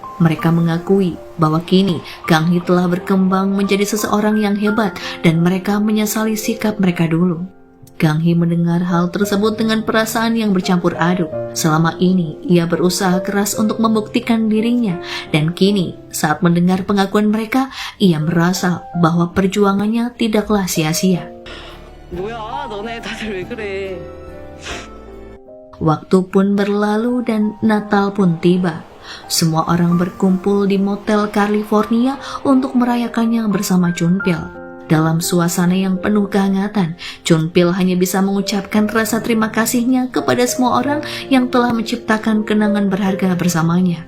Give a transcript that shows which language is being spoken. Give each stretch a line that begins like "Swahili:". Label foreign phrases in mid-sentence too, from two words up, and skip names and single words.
Indonesian: Mereka mengakui bahwa kini Gang Hee telah berkembang menjadi seseorang yang hebat dan mereka menyesali sikap mereka dulu. Gang Hee mendengar hal tersebut dengan perasaan yang bercampur aduk. Selama ini, ia berusaha keras untuk membuktikan dirinya, dan kini, saat mendengar pengakuan mereka, ia merasa bahwa perjuangannya tidaklah sia-sia.
Korean: 뭐야, 너네 다들 왜 그래?
Indonesian: Waktu pun berlalu dan Natal pun tiba. Semua orang berkumpul di motel California untuk merayakannya bersama Chun Pil. Dalam suasana yang penuh kehangatan, Chun Pil hanya bisa mengucapkan rasa terima kasihnya kepada semua orang yang telah menciptakan kenangan berharga bersamanya.